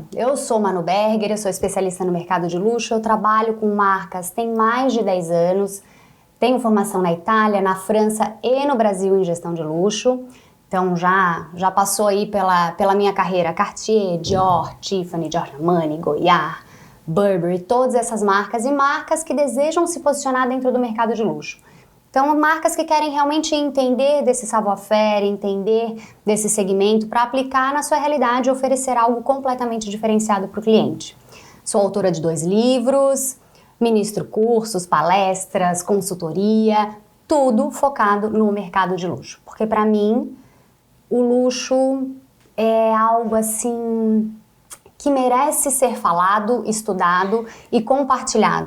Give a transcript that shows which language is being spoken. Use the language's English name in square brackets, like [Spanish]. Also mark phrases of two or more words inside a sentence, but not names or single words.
[Portuguese] Eu sou Manu Berger, eu sou especialista no mercado de luxo, eu trabalho com marcas tem mais de 10 anos, tenho formação na Itália, na França e no Brasil em gestão de luxo. Então já passou aí pela minha carreira Cartier, Dior, Tiffany, Giorgio Armani, Goyard, Burberry, todas essas marcas e marcas que desejam se posicionar dentro do mercado de luxo. Então, marcas que querem realmente entender desse savoir-faire, entender desse segmento para aplicar na sua realidade e oferecer algo completamente diferenciado para o cliente. Sou autora de 2 livros, ministro cursos, palestras, consultoria, tudo focado no mercado de luxo. Porque para mim, o luxo é algo assim que merece ser falado, estudado e compartilhado.